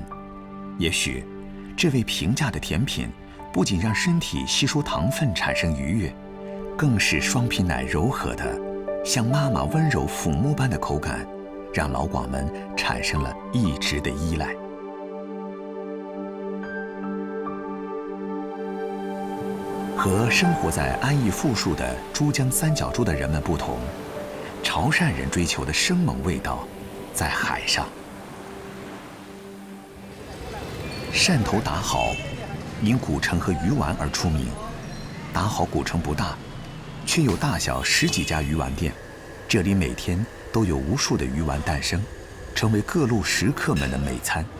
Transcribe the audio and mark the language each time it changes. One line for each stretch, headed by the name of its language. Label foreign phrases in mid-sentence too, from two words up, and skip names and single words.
Chinese: 也許，這味平價的甜品不僅讓身體吸收糖分產生愉悅，更使雙皮奶柔和的，像媽媽溫柔撫摸般的口感，讓老廣們產生了一直的依賴。和生活在安逸富庶的珠江三角洲的人們不同，潮汕人追求的生猛味道在海上。汕頭打蠔因古城和魚丸而出名。打蠔古城不大，卻有大小10幾家魚丸店，這裡每天都有無數的魚丸誕生，成為各路食客們的美餐。